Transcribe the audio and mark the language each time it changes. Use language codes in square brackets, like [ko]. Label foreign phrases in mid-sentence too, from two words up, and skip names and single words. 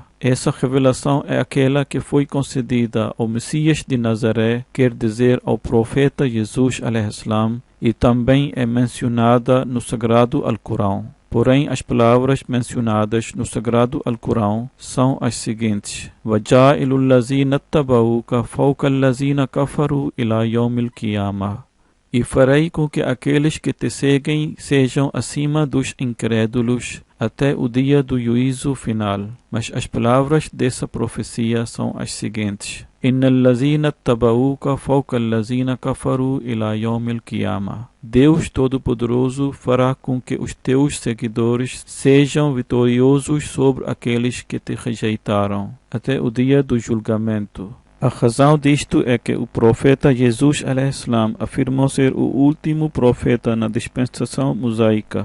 [pt] Essa revelação é aquela que foi concedida ao Messias de Nazaré, quer dizer, ao profeta Jesus ﷺ, e também é mencionada no Sagrado Alcorão. Porém, as palavras mencionadas no Sagrado Alcorão são as seguintes: [ar] وَجَائِلُ الَّذِينَ اتَّبَعُوكَ فَوْقَ الَّذِينَ كَفَرُوا إِلَى يَوْمِ الْقِيَامَةِ. [pt] E farei com que aqueles que te seguem sejam acima dos incrédulos até o dia do juízo final. Mas as palavras dessa profecia são as seguintes: [ar] إن الذين اتبعوك فوق الذين كفروا إلى يوم القيامة. [pt] Deus Todo-Poderoso fará com que os teus seguidores sejam vitoriosos sobre aqueles que te rejeitaram até o dia do julgamento. A razão disto é que o profeta Jesus ﷺ afirmou ser o último profeta na dispensação mosaica.